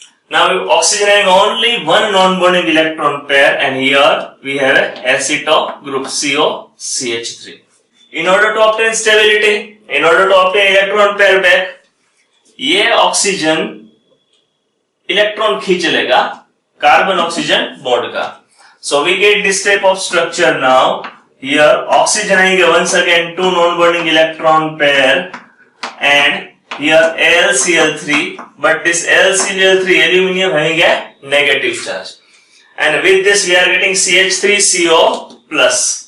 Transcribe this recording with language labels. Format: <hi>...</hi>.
<en>Now oxygen having only one non-bonding electron pair, and here we have a aceto group COCH3. In order to obtain stability, in order to obtain electron pair back,</en> <hi>ये oxygen electron खींच लेगा carbon oxygen bond का.</hi> <en>So we get this type of structure. Now here oxygen आएंगे once again two non-bonding electron pair and here AlCl3, but this AlCl3 aluminium having a negative charge, and with this we are getting CH3CO plus.</en>